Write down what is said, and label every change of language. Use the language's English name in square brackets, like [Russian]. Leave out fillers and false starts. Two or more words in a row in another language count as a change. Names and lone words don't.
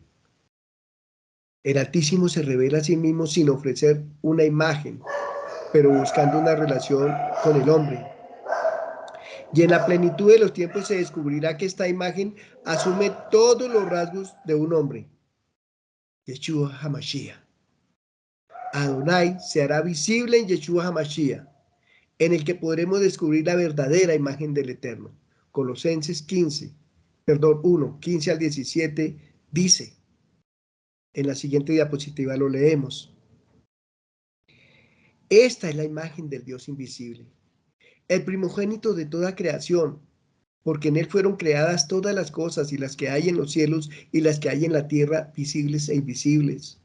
[Spanish] El Altísimo se revela a sí mismo sin ofrecer una imagen, pero buscando una relación con el hombre. Y en la plenitud de los tiempos se descubrirá que esta imagen asume todos los rasgos de un hombre. Yeshua HaMashiach. Adonai se hará visible en Yeshua HaMashiach, en el que podremos descubrir la verdadera imagen del Eterno. Colosenses 1, 15 al 17, dice, en la siguiente diapositiva lo leemos. Esta es la imagen del Dios invisible, el primogénito de toda creación, porque en él fueron creadas todas las cosas, y las que hay en los cielos y las que hay en la tierra, visibles e invisibles.